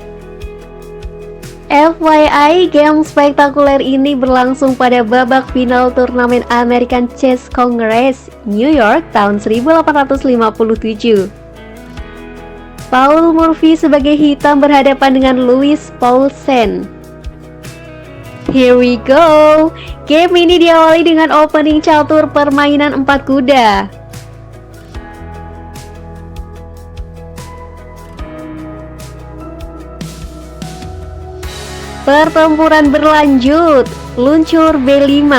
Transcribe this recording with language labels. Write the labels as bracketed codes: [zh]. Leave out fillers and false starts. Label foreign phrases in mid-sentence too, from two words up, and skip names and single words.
[id] FYI, game spektakuler ini berlangsung pada babak final turnamen American Chess Congress, New York tahun 1857. Paul Morphy sebagai hitam berhadapan dengan Louis Paulsen. [en] Here we go. [id] Game ini diawali dengan opening catur permainan 4 kuda. Pertempuran berlanjut. Luncur B5.